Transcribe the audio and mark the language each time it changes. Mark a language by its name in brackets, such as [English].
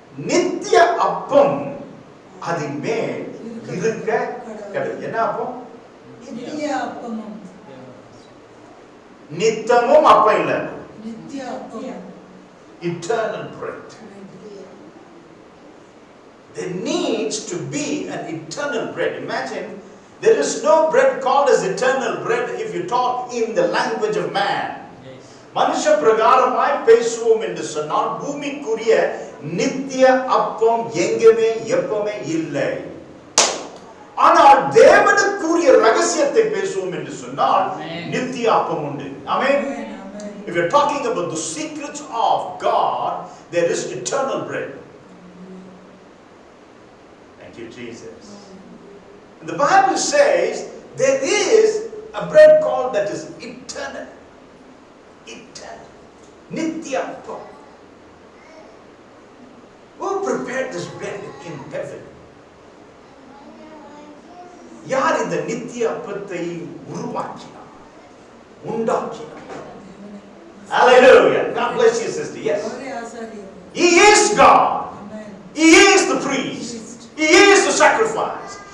[Tamil] நித்திய அப்பம் அதன் மேல் இருக்க. என்ன அப்பம்? நித்திய அப்பமும். நித்தமும் அப்பம் இல்ல, நித்திய அப்பம். [English] Eternal bread. There needs to be an eternal bread. Imagine, there is no bread called as eternal bread if you talk in the language of man. [Tamil] மனுஷ பிரகாரமாய் பேசுவோம் என்று சொன்னால் பூமிக்குரிய நித்திய அப்பம் எங்குமே எப்பவுமே இல்லை. ஆனால் தேவனுக்குரிய ரகசியத்தை பேசுவோம் என்று சொன்னால் நித்திய அப்பம் உண்டு. ஆமென். [English] If you're talking about the secrets of God, there is eternal bread. Thank you, Jesus. And the Bible says there is a bread called that is eternal. Eternal. Nitya Appam. Who prepared this bread in heaven? [Tamil] யார் இந்த நித்திய அப்பத்தை உருவாக்கினார், உண்டாக்கினார்? [English] Hallelujah. God bless you, sister. Yes. He is God. He is the priest. He is the sacrifice.